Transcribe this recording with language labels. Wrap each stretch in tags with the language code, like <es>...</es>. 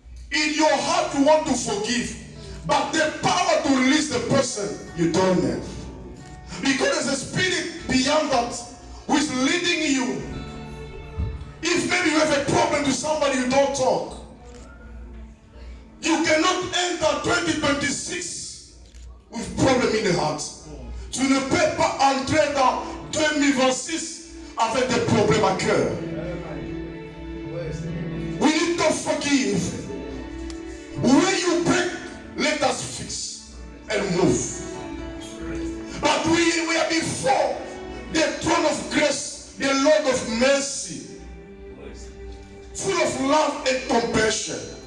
<en>In your heart you want to forgive, but the power to release the person, you don't have. Because there's a spirit beyond that who is leading you. If maybe you have a problem with somebody, you don't talk. You cannot enter 2026 with problem in the heart.</en> <fr>Tu ne peux pas entrer dans 2026 avec des problèmes à cœur.</fr> <en>We need to forgive. When you break, let us fix and move. But we are before the throne of grace, the Lord of mercy, full of love and compassion.</en>